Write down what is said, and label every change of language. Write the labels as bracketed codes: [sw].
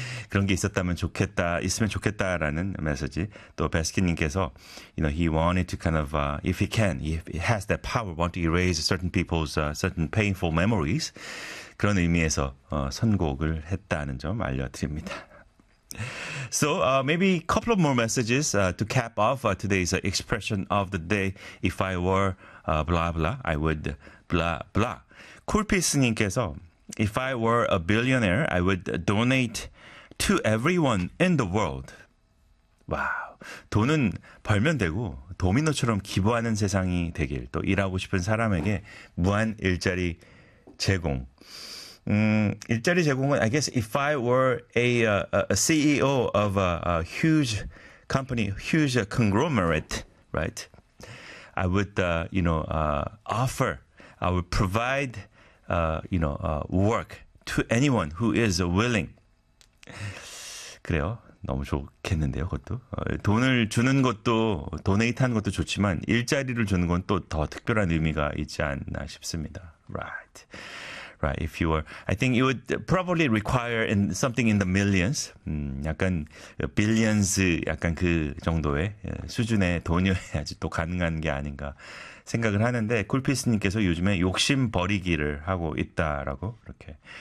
[ko] 그런 게 있었다면 좋겠다, 있으면 좋겠다라는 메시지. 또 베스킨님께서, [en] you know, he wanted to kind of, if he can, if he has that power, want to erase certain people's certain painful memories. [ko] 그런 의미에서 선곡을 했다는 점 알려드립니다. [en] So maybe a couple of more messages to cap off today's expression of the day. If I were blah blah, I would blah blah. [ko] 쿨피스님께서, [en] if I were a billionaire, I would donate to everyone in the world. [ko] 와우, 돈은 벌면 되고 도미노처럼 기부하는 세상이 되길. 또 일하고 싶은 사람에게 무한 일자리 제공. 일자리 제공은 [en] I guess if I were a CEO of a huge company, huge conglomerate, right? I would offer, I would provide work to anyone who is willing. [ko] 그래요. 너무 좋겠는데요, 그것도. 돈을 주는 것도, 도네이트 하는 것도 좋지만 일자리를 주는 건 또 더 특별한 의미가 있지 않나 싶습니다. [en] Right. Right, if you were, I think it would probably require in something in the millions. [ko] 약간 billions, 약간 그 정도의 수준의 돈이어야지 또 가능한 게 아닌가 생각을 하는데, 쿨피스님께서 요즘에 욕심 버리기를 하고 있다라고 이렇게